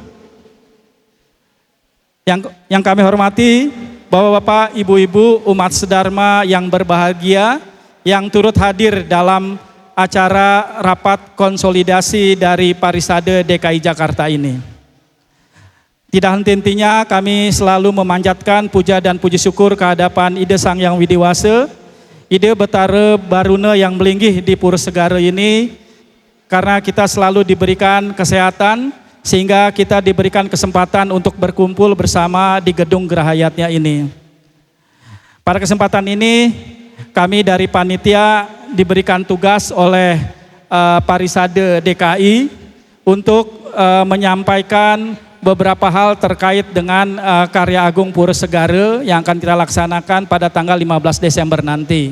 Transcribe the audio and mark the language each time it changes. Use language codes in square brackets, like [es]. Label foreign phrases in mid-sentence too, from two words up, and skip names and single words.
[id] Yang kami hormati Bapak-bapak, Ibu-ibu, umat sedharma yang berbahagia yang turut hadir dalam acara rapat konsolidasi dari Parisade DKI Jakarta ini. Tidak henti-hentinya kami selalu memanjatkan puja dan puji syukur kehadapan Ide Sang Yang Widiwase, Ide Betara Baruna yang melinggih di Pura Segara ini, karena kita selalu diberikan kesehatan sehingga kita diberikan kesempatan untuk berkumpul bersama di gedung Gerahayatnya ini. Pada kesempatan ini kami dari panitia diberikan tugas oleh Parisade DKI untuk menyampaikan beberapa hal terkait dengan Karya Agung Pura Segara yang akan kita laksanakan pada tanggal 15 Desember nanti.